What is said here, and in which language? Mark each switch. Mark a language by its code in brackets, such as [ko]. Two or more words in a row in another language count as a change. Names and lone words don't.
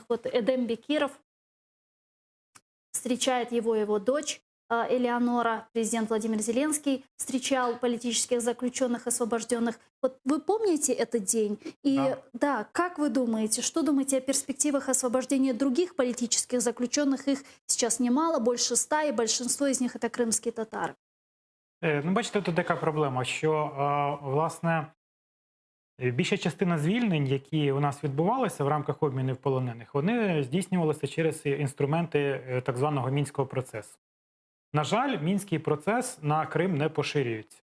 [ru] Вот Эдем Бекиров, встречает его дочь Элеонора, президент Владимир Зеленский встречал политических заключенных, освобожденных. Вот вы помните этот день? И да, как вы думаете, что думаете о перспективах освобождения других политических заключенных? Их сейчас немало, больше 100, и большинство из них это [uk] крымські татари. Ну, бачите, тут така проблема, що, власне, більша частина звільнень, які у нас відбувалися в рамках обмінів полонених, вони здійснювалися через інструменти так званого Мінського процесу. На жаль, Мінський процес на Крим не поширюється.